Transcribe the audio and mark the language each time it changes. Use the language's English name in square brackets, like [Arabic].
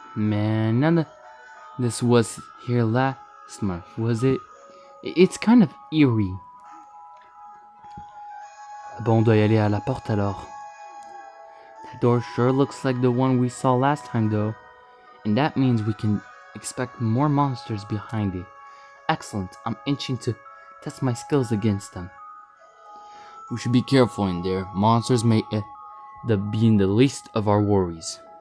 [English] Man, none of this was here last month, was it? It's kind of eerie. [French] Bon, on doit y aller à la porte alors. [English] That door sure looks like the one we saw last time though. And that means we can expect more monsters behind it. Excellent, I'm itching to test my skills against them. We should be careful in there. Monsters may be in the least of our worries.